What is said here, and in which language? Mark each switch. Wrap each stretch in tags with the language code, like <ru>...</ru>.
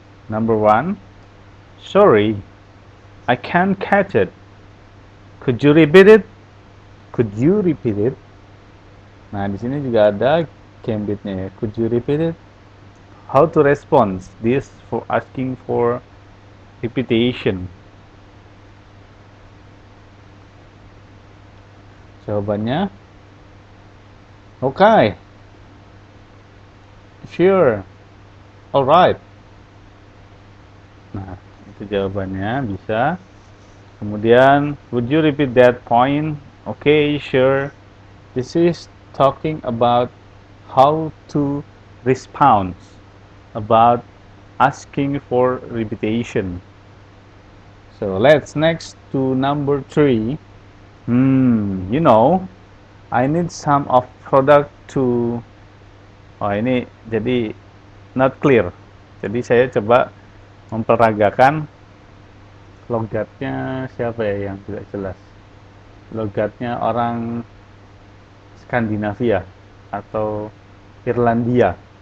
<en>Number one, sorry, I can't catch it. Could you repeat it? Could you repeat it?</en> <id>Nah, di sini juga ada gambitnya ya.</id> <en>Could you repeat it? How to respond this for asking for repetition?</en> <id>Jawabannya,</id> <en>okay, sure, alright.</en> <id>Nah, itu jawabannya bisa. Kemudian,</id> <en>would you repeat that point? Okay, sure. This is talking about how to respond, about asking for repetition. So let's next to number three. You know, I need some of product to.</en> <id>Oh ini jadi</id> <en>not clear.</en> <id>Jadi saya coba memperagakan logatnya siapa ya yang tidak jelas. Logatnya orang Skandinavia atau Irlandia.</id>